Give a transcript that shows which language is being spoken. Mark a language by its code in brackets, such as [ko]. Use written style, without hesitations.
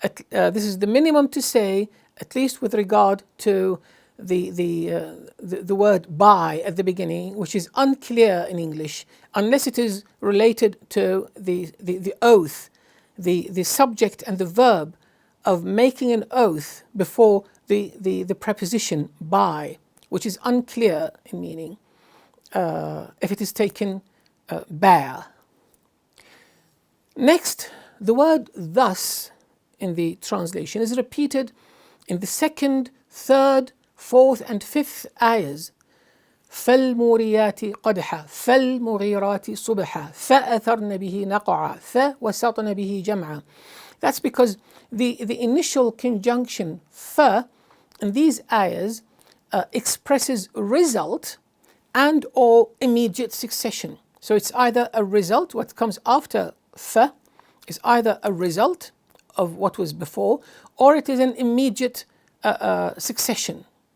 [en] This is the minimum to say, at least with regard to the word by at the beginning, which is unclear in English, unless it is related to the oath, the subject and the verb of making an oath before the preposition by, which is unclear in meaning, if it is taken bare. Next, the word thus in the translation is repeated in the 2nd, 3rd, 4th and 5th ayahs. [ar] فالموريات قدحا فالمغيرات صبحا فأثرن به نقعا فوسطن به جمعا. [en] That's because the initial conjunction fa in these ayahs expresses result and or immediate succession. So it's either a result, what comes after fa is either a result of what was before, or it is an immediate succession.